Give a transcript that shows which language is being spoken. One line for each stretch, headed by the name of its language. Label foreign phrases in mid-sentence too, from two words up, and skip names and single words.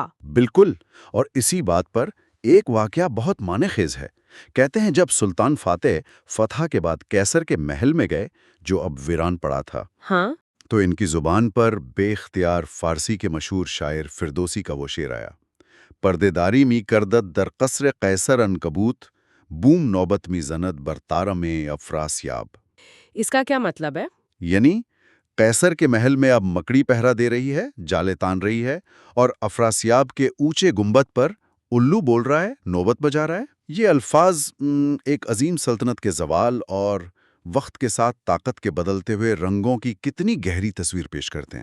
Urdu: بالکل، اور اسی بات پر ایک واقعہ بہت معنی خیز ہے۔ کہتے ہیں جب سلطان فاتح فتح کے بعد قیصر کے محل میں گئے، جو اب ویران پڑا تھا، ہاں، تو ان کی زبان پر بے اختیار فارسی کے مشہور شاعر فردوسی کا وہ شعر آیا:
Persian: پردے داری می کردت در قصر قیصر عنکبوت، بوم نوبت می زند بر تارم افراسیاب۔
Urdu: اس کا کیا مطلب ہے؟ یعنی قیصر کے محل میں اب مکڑی پہرا دے رہی ہے، جالے تان رہی ہے، اور افراسیاب کے اونچے گنبد پر الو بول رہا ہے، نوبت بجا رہا ہے۔ یہ الفاظ ایک عظیم سلطنت کے زوال اور وقت کے ساتھ طاقت کے بدلتے ہوئے رنگوں کی کتنی گہری تصویر پیش کرتے ہیں۔